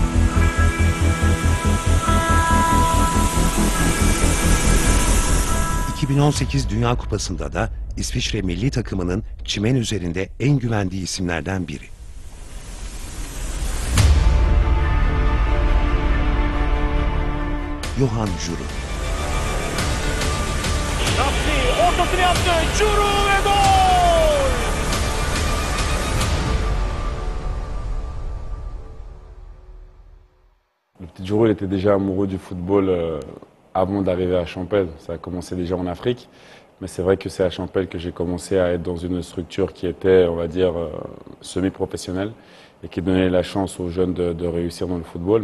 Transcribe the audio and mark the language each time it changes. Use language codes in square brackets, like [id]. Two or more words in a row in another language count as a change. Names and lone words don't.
[tr] ...2018 Dünya Kupası'nda da İsviçre milli takımının çimen üzerinde en güvendiği isimlerden biri. Yohan Joro. Ortasını yaptı. Joro ve gol! [fr] Le petit Joro, il était déjà amoureux du football avant d'arriver à Champel. Ça a commencé déjà en Afrique. Mais c'est vrai que c'est à Champel que j'ai commencé à être dans une structure qui était, on va dire, semi-professionnelle et qui donnait la chance aux jeunes de réussir dans le football.